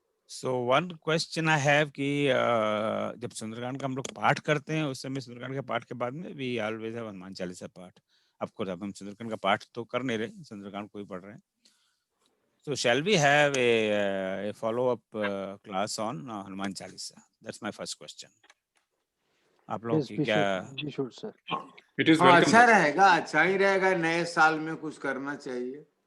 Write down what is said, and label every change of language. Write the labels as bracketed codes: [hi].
[en] So one question I have [hi] कि जब सुंदरकांड का हम लोग पाठ करते हैं, उस समय सुंदरकांड के पाठ के बाद में [en] we always have [hi] Hanuman Chalisa पाठ। आपको अब हम सुंदरकांड का पाठ तो कर नहीं रहे, सुंदरकांड को ही पढ़ रहे हैं। [en] So shall we have a follow-up class on Hanuman Chalisa? That's my first question. [hi] आप लोग की क्या? अच्छा रहेगा, अच्छा ही रहेगा। नए साल में कुछ करना चाहिए।